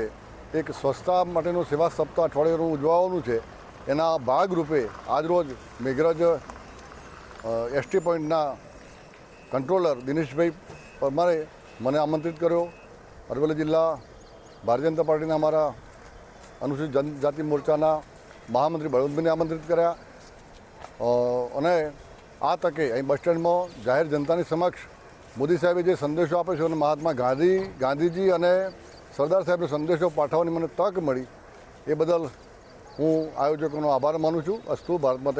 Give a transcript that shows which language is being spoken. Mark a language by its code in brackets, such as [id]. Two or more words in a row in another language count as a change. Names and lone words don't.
[gu] એક સ્વચ્છતા માટેનું સેવા સપ્તાહ અઠવાડિયાનું ઉજવવાનું છે। એના ભાગરૂપે આજરોજ મેઘરજ એસટી પોઈન્ટના કંટ્રોલર દિનેશભાઈ પરમારે મને આમંત્રિત કર્યો। અરવલ્લી જિલ્લા ભારતીય જનતા પાર્ટીના અમારા અનુસૂચિત જનજાતિ મોરચાના મહામંત્રી બળવંતભાઈને આમંત્રિત કર્યા અને આ તકે અહીં બસ સ્ટેન્ડમાં જાહેર જનતાની સમક્ષ મોદી સાહેબે જે સંદેશો આપ્યો છે અને મહાત્મા ગાંધીજી અને સરદાર સાહેબનો સંદેશો પાઠવવાની મને તક મળી એ બદલ હું આયોજકોનો આભાર માનું છું। અસ્તુ ભારત માતા।